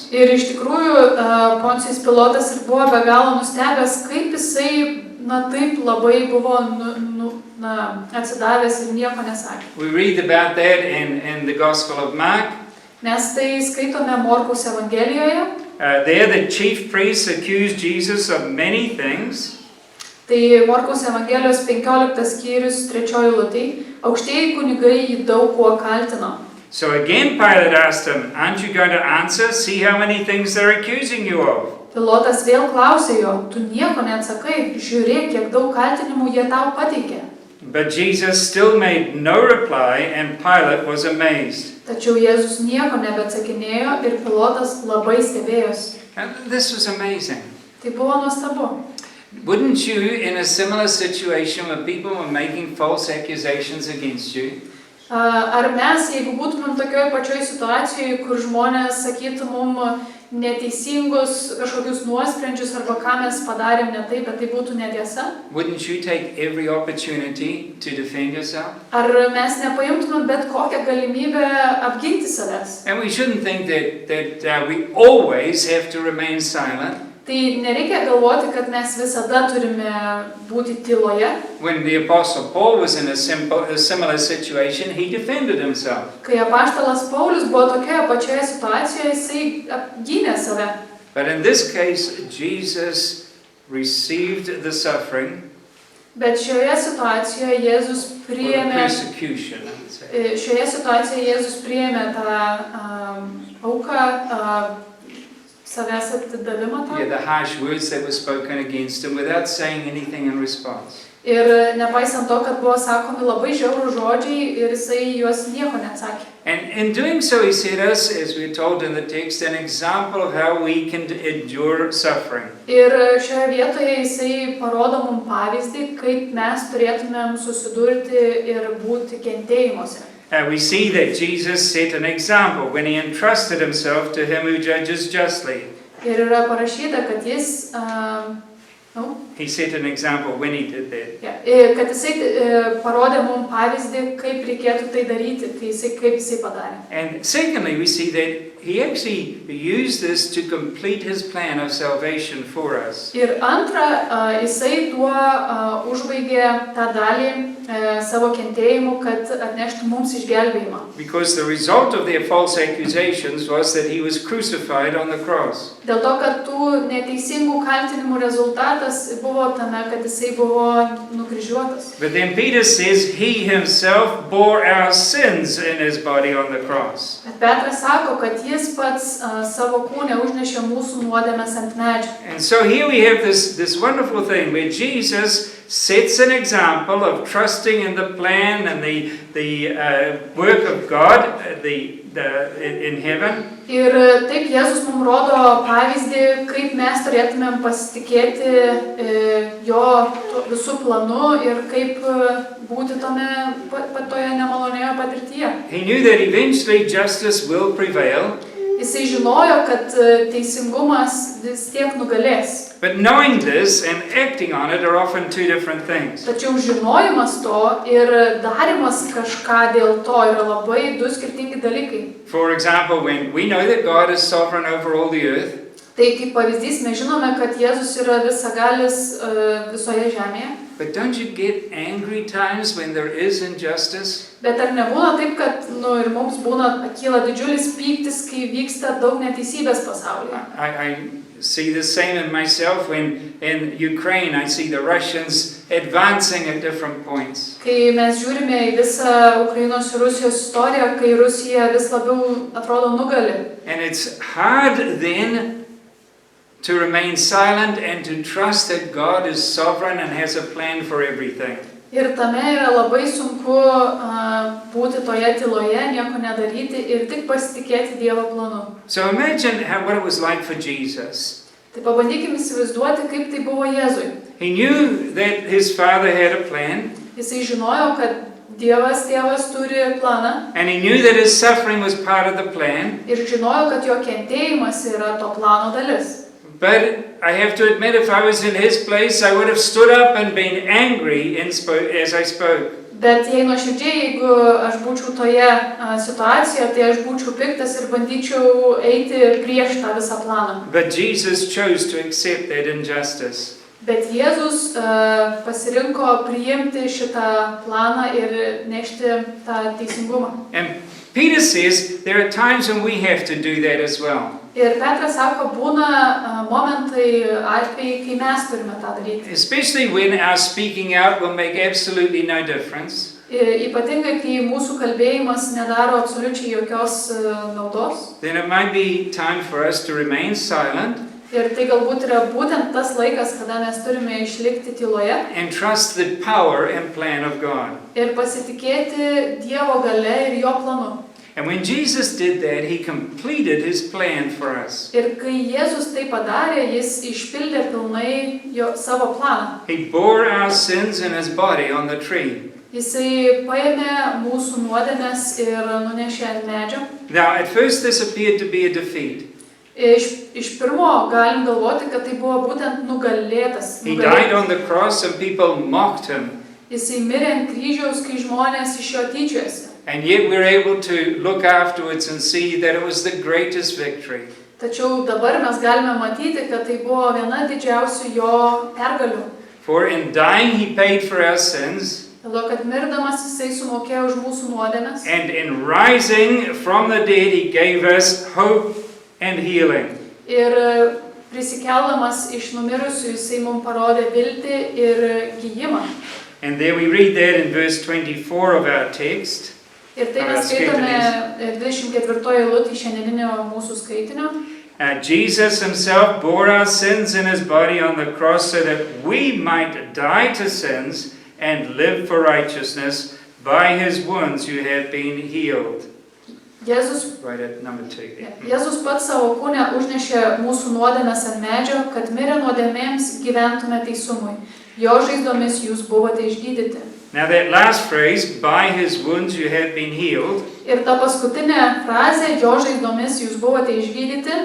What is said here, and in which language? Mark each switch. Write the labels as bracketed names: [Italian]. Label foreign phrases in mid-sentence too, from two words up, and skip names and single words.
[Lithuanian] Ir iš tikrųjų Poncijus Pilotas ir buvo be galo nustebęs, kaip jisai, taip labai buvo atsidavęs ir nieko nesakė. [English] We read about that in the Gospel of Mark. [Lithuanian] Mes tai skaitome Morkaus Evangelijoje. [English] There the chief priests accused Jesus of many things. [Lithuanian] Tai Morkaus Evangelijos 15 skyrius 3 eilutė. Aukštieji kunigai jį daug kuo kaltino. [English] So again Pilate asked him, aren't you going to answer? See how many things they're accusing you of. [Lithuanian] Pilotas vėl klausė jo, tu nieko neatsakai, žiūrėk, kiek daug kaltinimų jie tau pateikė. [English] But Jesus still made no reply and Pilate was amazed. [Lithuanian] Tačiau Jėzus nieko nebeatsakinėjo ir Pilotas labai stebėjosi. [English] And this was amazing. [Lithuanian] Tai buvo nuostabu. [English] Wouldn't you, in a similar situation where people were making false accusations against you, [Lithuanian] Ar mes, jeigu būtumėm tokioj pačioj situacijoje, kur žmonės sakytų mum neteisingus kažkokius nuosprendžius arba ką mes padarėm ne taip, bet tai būtų netiesa? [English] wouldn't you take every opportunity to defend yourself? [Lithuanian] Ar mes nepaimtumėm bet kokią galimybę apginti savęs? [English] And we shouldn't think that we always have to remain silent. [Lithuanian] Tai nereikia galvoti, kad mes visada turime būti tyloje. [English] When the Apostle Paul was in a similar situation, he defended himself. [Lithuanian] Kai apaštalas Paulius buvo tokioje pačioje situacijoje, jisai apgynė save. [English] But in this case, Jesus received the suffering [Lithuanian] Bet šioje situacijoje Jėzus [English] or the [Lithuanian] priėmė, [English] persecution, I would say. [Lithuanian] šioje situacijoje Jėzus priėmė tą auką, savęs atidavimą tą. [English] Yeah, the harsh words that were spoken against him without saying anything in response. [Lithuanian] Ir nepaisant to, kad buvo sakomi labai žiaurūs žodžiai ir jisai juos nieko neatsakė. [English] And in doing so, he set us, as we're told in the text, an example of how we can endure suffering. [Lithuanian] Ir šioje vietoje jisai parodo mums pavyzdį, kaip mes turėtumėm susidurti ir būti kentėjimuose. [English] We see that Jesus set an example when he entrusted himself to him who judges justly. [Lithuanian] Ir yra parašyta, kad jis No? [English] He set an example when he did that. [Lithuanian] Kad jisai parodė mums pavyzdį, kaip reikėtų tai daryti, kaip jisai padarė. [English] And secondly, we see that he actually used this to complete his plan of salvation for us. [Lithuanian] Ir antra, jisai tuo užbaigė tą dalį savo kentėjimu, kad atneštų mums išgelbėjimą. [English] Because the result of their false accusations was that he was crucified on the cross. [Lithuanian] Dėl to, kad tų neteisingų kaltinimų rezultatas buvo tame, kad jisai buvo nukryžiuotas. [English] But then Peter says he himself bore our sins in his body on the cross. [Lithuanian] Bet Petras sako, kad jis pats savo kūne užnešė mūsų nuodėmes ant medžio. [English] And so here we have this wonderful thing where Jesus sets an example of trusting in the plan and the work of God in heaven. [Lithuanian] Ir taip Jėzus mums rodo pavyzdį, kaip mes turėtumėm pasitikėti jo visų planu ir kaip būti toje nemalonėje patirtyje. [English] He knew that eventually justice will prevail. [Lithuanian] Jisai žinojo, kad teisingumas vis tiek nugalės. [English] But knowing this and acting on it are often two different things. [Lithuanian] Tačiau žinojimas to ir darimas kažką dėl to yra labai du skirtingi dalykai. [English] For example, when we know that God is sovereign over all the earth, [Lithuanian] Tai kaip pavyzdys, mes žinome, kad Jėzus yra visagalis visoje žemėje. [English] but don't you get angry times when there is injustice? [Lithuanian] Bet ar nebūna taip, kad ir mums kyla didžiulis pyktis, kai vyksta daug neteisybės pasaulyje? [English] I see the same in myself when in Ukraine I see the Russians advancing at different points. [Lithuanian] Kai mes žiūrime į visą Ukrainos ir Rusijos istoriją, kai Rusija vis labiau atrodo nugali. [English] And it's hard then to remain silent and to trust that God is sovereign and has a plan for everything. [Lithuanian] Ir tame yra labai sunku būti toje tyloje, nieko nedaryti ir tik pasitikėti Dievo planu. [English] So imagine what it was like for Jesus. [Lithuanian] Tai pabandykime įsivaizduoti, kaip tai buvo Jėzui. [English] He knew that his Father had a plan, [Lithuanian] Jisai žinojo, kad Dievas, Tėvas turi planą [English] and he knew that his suffering was part of the plan. [Lithuanian] ir žinojo, kad jo kentėjimas yra to plano dalis. [English] But I have to admit, if I was in his place, I would have stood up and been angry as I spoke. [Lithuanian] Bet jei nuoširdžiai, jeigu aš būčiau toje situacijoje, tai aš būčiau piktas ir bandyčiau eiti prieš tą visą planą. [English] But Jesus chose to accept that injustice. [Lithuanian] Bet Jėzus pasirinko priimti šitą planą ir nešti tą teisingumą. [English] And Peter says there are times when we have to do that as well. [Lithuanian] Ir Petras sako, būna momentai, atvejai, kai mes turime tą daryti. [English] Especially when our speaking out will make absolutely no difference. [Lithuanian] Ypatingai, kai mūsų kalbėjimas nedaro absoliučiai jokios naudos. [English] Then it might be time for us to remain silent. [Lithuanian] Ir tai galbūt yra būtent tas laikas, kada mes turime išlikti tyloje. [English] And trust the power and plan of God. [Lithuanian] Ir pasitikėti Dievo galia ir jo planu. [English] And when Jesus did that, he completed his plan for us. [Lithuanian] Ir kai Jėzus tai padarė, jis išpildė pilnai savo planą. [English] He bore our sins in his body on the tree. [Lithuanian] Jisai paėmė mūsų nuodėmes ir nunešė ant medžio. [English] Now, at first this appeared to be a defeat. [Lithuanian] Iš pirmo galim galvoti, kad tai buvo būtent nugalėtas. [English] He died on the cross and people mocked him. [Lithuanian] Jisai mirė ant kryžiaus, kai žmonės iš jo tyčiojasi. [English] And yet we're able to look afterwards and see that it was the greatest victory. [Lithuanian] Tačiau dabar mes galime matyti, kad tai buvo viena didžiausių jo pergalių. [English] For in dying he paid for our sins. [Lithuanian] Dėl to, kad mirdamas jisai sumokėjo už mūsų nuodėmes. [English] And in rising from the dead he gave us hope and healing. [Lithuanian] Ir prisikeldamas iš numirusių jisai mums parodė viltį ir gyjimą. [English] And there we read that in verse 24 of our text. [Lithuanian] Ir tai mes skaitome 24 eilutį šiandieninio mūsų skaitinio. [English] Jesus himself bore our sins in his body on the cross so that we might die to sins and live for righteousness. By his wounds you have been healed. Right at number 2. [Lithuanian] Jėzus pats savo kūne užnešė mūsų nuodėmes ant medžio, kad mirę nuodėmėms gyventume teisumui. Jo žaizdomis jūs buvote išgydyti. [English] Now that last phrase, by his wounds you have been healed. [Lithuanian] Ir ta paskutinė frazė, jo žaizdomis jūs buvote išgydyti.